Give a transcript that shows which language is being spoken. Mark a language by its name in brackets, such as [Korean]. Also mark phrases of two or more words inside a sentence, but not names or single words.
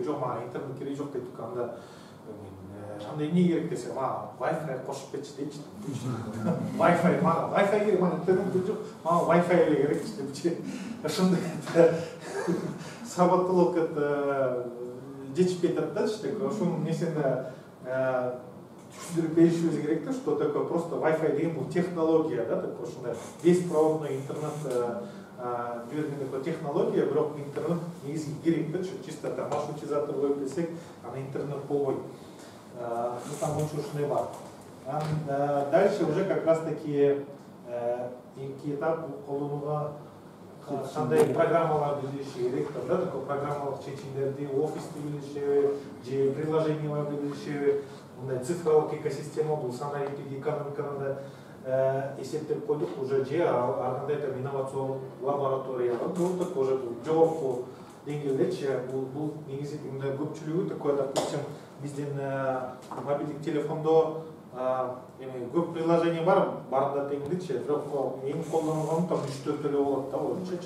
[Kyrgyz] Жок, мага интернет кереги жок дейт. Анда анда эмне керек десе, мага Wi-Fi кошуп кетчи дейчи. Wi-Fi мага Wi-Fi керек, мага интернет жок, мага Wi-Fi эле керекчи депчи. Ошондой сабаттуулук жетишпей турат да, ошонун несинде түшүндүрүп беришибиз керек да, [Russian] что такое просто Wi-Fi [Kyrgyz] деген бул технология да, такой ушундай [Russian] беспроводной интернет [Kyrgyz] жибергенде такой технология, бирок интернет негизги керек да, [Russian] чисто там [Kyrgyz] маршрутизатор коюп берсек, ана интернет болбойт. Там боюнча ушундай бар. [Russian] Дальше уже как раз таки [Kyrgyz] эки этап колдонууга кандай программаларды билиши керек да, такой программалык чечимдерди, офисти билишеби, же приложенияларды билишеби, мындай цифрлык экосистема бул санариптик экономиканы да эсептеп койдук, уже же ар кандай инновацион лабораториялар болуп, уже жогорку деңгээлдечи бул негизи мындай көпчүлүгү [Russian] такой, допустим, [Kyrgyz] биздин мобилдик телефондо көп приложение бар, барында дегендечи, бирок эң колдонулганы там 3-4 эле болот да, боюнчачы.